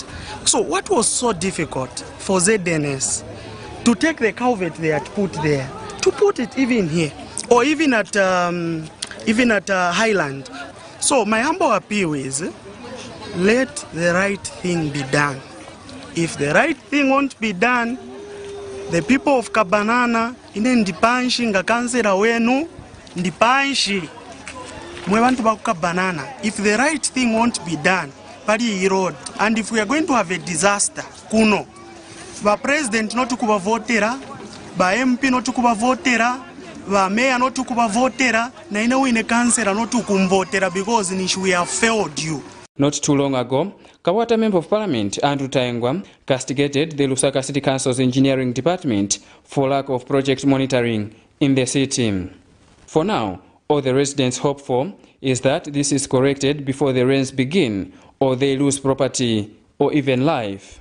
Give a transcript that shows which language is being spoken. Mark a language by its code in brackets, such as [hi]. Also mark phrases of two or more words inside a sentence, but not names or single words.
[en] So what was so difficult for ZNS to take the culvert they had put there, to put it even here, or even at Highland? So my humble appeal is, let the right thing be done. If the right thing won't be done, the people of Kabanana, [bem] ine ndipanshi nga kansela wenu, ndipanshi mwe bantu ba Kabanana. [en] If the right thing won't be done, pali road, and if we are going to have a disaster, [bem] kuno, ba president not kubavotera, ba MP not kubavotera, ba mayor not kubavotera, na ine wine kansela not kumvotera [en] because we have failed you. Not too long ago, Kawata Member of Parliament Andrew Taengwa castigated the Lusaka City Council's engineering department for lack of project monitoring in the city. For now, all the residents hope for is that this is corrected before the rains begin or they lose property or even life.